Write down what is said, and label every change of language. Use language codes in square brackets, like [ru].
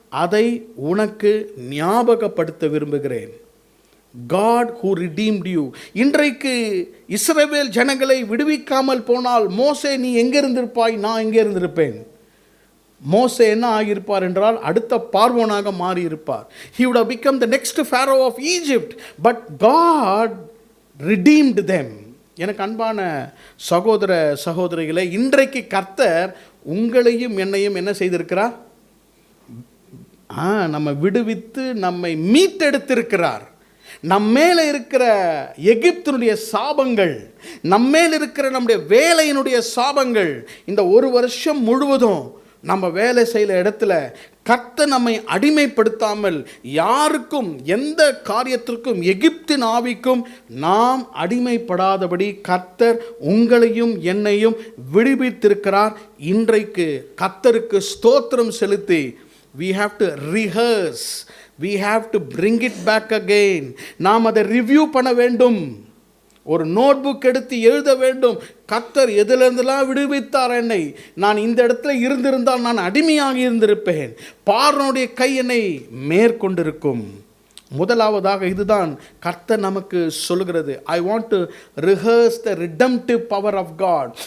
[ta] அதை உனக்கு ஞாபகப்படுத்த விரும்புகிறேன். [en] God who redeemed you. [ta] இன்றைக்கு இஸ்ரவேல் ஜனங்களை விடுவிக்காமல் போனால், மோசே நீ எங்கே இருந்திருப்பாய், நான் எங்கே இருந்திருப்பேன். மோசே என்ன ஆகியிருப்பார் என்றால் அடுத்த பார்வோனாக மாறியிருப்பார். [en] He would have become the next Pharaoh of Egypt. But God redeemed them. [ta] எனக்கு அன்பான சகோதர சகோதரிகளே, இன்றைக்கு கர்த்தர் உங்களையும் என்னையும் என்ன செய்திருக்கிறார்? நம்ம விடுவித்து நம்மை மீட்டெடுத்திருக்கிறார். நம்மேல இருக்கிற எகிப்தினுடைய சாபங்கள், நம்மேல் இருக்கிற நம்முடைய வேலையினுடைய சாபங்கள், இந்த ஒரு வருஷம் முழுவதும் நம்ம வேலை செய்கிற இடத்துல கர்த்தர் நம்மை அடிமைப்படுத்தாமல் யாருக்கும் எந்த காரியத்திற்கும் எகிப்தின் ஆவிக்கும் நாம் அடிமைப்படாதபடி கர்த்தர் உங்களையும் என்னையும் விடுவித்திருக்கிறார். இன்றைக்கு கர்த்தருக்கு ஸ்தோத்திரம் செலுத்தி [en] we have to rehearse, we have to bring it back again. [ta] நாம் அதை ரிவ்யூ பண்ண வேண்டும். ஒரு நோட் புக் எடுத்து எழுத வேண்டும். கர்த்தர் எதிலிருந்தெல்லாம் விடுவித்தார் என்னை, நான் இந்த இடத்துல இருந்திருந்தால் நான் அடிமையாக இருந்திருப்பேன், பார்வோனுடைய கை என்னை மேற்கொண்டிருக்கும். முதலாவதாக இதுதான் கர்த்தர் நமக்கு சொல்கிறது. [en] I want to rehearse the redemptive power of God.